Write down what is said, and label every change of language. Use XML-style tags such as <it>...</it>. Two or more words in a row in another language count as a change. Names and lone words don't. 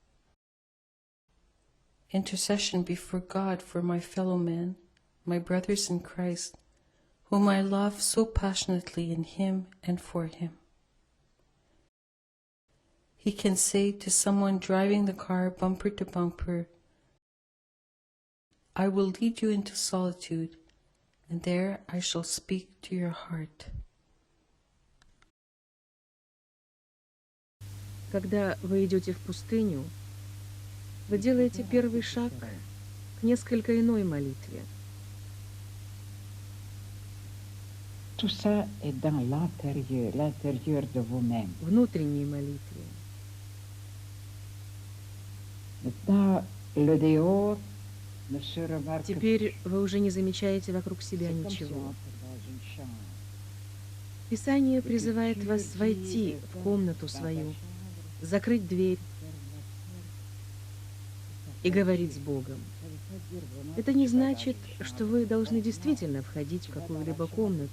<en>Intercession before God for my fellow men, my brothers in Christ, whom I love so passionately in Him and for Him. He can say to someone driving the car bumper to bumper, I will lead you into solitude, and there I shall speak to your heart.</en> <ru>Когда вы идете в пустыню, вы делаете первый шаг к несколько иной молитве.</ru> <fr>Tout ça est dans l'intérieur de vous-même.</fr> <ru>Внутренней молитве.</ru> <fr>Maintenant, le dehors ne se remarque</fr> <ru>Теперь вы уже не замечаете вокруг себя ничего. Писание призывает вас войти в комнату свою, закрыть дверь и говорить с Богом. Это не значит, что вы должны действительно входить в какую-либо комнату.</ru>